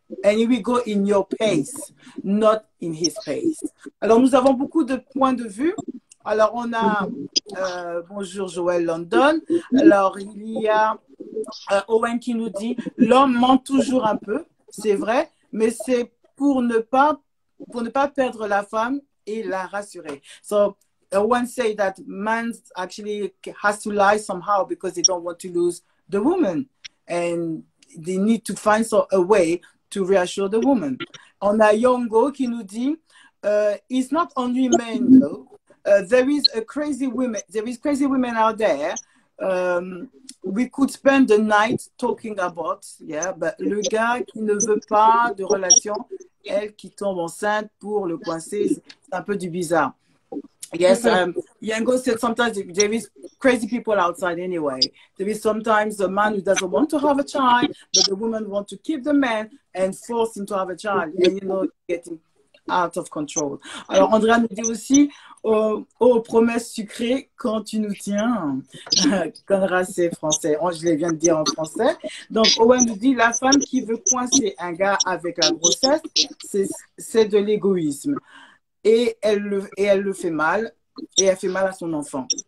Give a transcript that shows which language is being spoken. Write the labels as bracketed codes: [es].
[en] And he will go in your pace, not in his pace. [fr] Alors, nous avons beaucoup de points de vue. Alors, on a, bonjour Joël London. Alors, il y a Owen qui nous dit, l'homme ment toujours un peu. c'est vrai, mais c'est pour ne pas perdre la femme et la rassurer. [en] So one say that man actually has to lie somehow because they don't want to lose the woman, and they need to find a way to reassure the woman. [fr] On a Yongo qui nous dit, [en] it's not only men though. There is crazy women out there. We could spend the night talking about, yeah, but [fr] le gars qui ne veut pas de relation, elle qui tombe enceinte pour le coincer, c'est un peu du bizarre. [en] Yes, Yango said sometimes there is crazy people outside anyway. There is sometimes a man who doesn't want to have a child, but the woman wants to keep the man and force him to have a child. And you know, getting out of control. [fr] Alors, Andrea nous dit aussi, aux promesses sucrées, quand tu nous tiens. Conrad, c'est français. Je les viens de dire en français. Donc, Owen nous dit, la femme qui veut coincer un gars avec la grossesse, c'est de l'égoïsme. Et elle le fait mal, et elle fait mal à son enfant.